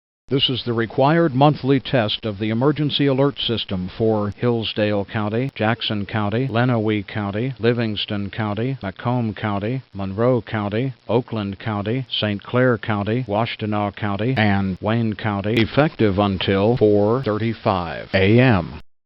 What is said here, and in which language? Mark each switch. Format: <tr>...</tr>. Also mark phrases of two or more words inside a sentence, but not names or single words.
<en>This is the required monthly test of the emergency alert system for Hillsdale County, Jackson County, Lenawee County, Livingston County, Macomb County, Monroe County, Oakland County, St. Clair County, Washtenaw County, and Wayne County, effective until 4:35 a.m.</en>